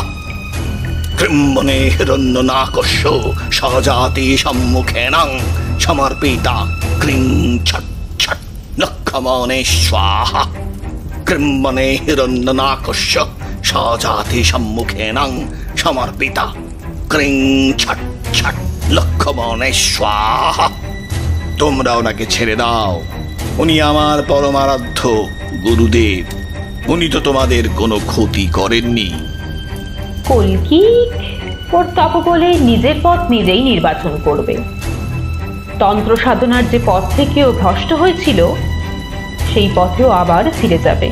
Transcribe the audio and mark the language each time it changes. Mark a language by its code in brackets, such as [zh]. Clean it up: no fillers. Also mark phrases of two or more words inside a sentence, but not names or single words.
[sa] কৃম্বনে হিরণ্যনাকস্য সজাতি সম্মুখেনাং সমর্পিতা ক্রিং ছট ছট লক্ষমনে স্বাহা। কৃম্বনে হিরণ্যনাকস্য সজাতি সম্মুখেনাং সমর্পিতা ক্রিং ছট ছট লক্ষমনে স্বাহা। [bn] তোমরা ওনাকে ছেড়ে দাও, উনি আমার পরমারাধ্য গুরুদেব। উনি তো তোমাদের কোনো ক্ষতি করেননি। কল্কি ওর তপবলে নিজের পথ নিজেই নির্বাচন করবে। তন্ত্র সাধনার যে পথ থেকে ও ভ্রষ্ট হয়েছিল সেই পথেও আবার ফিরে যাবে।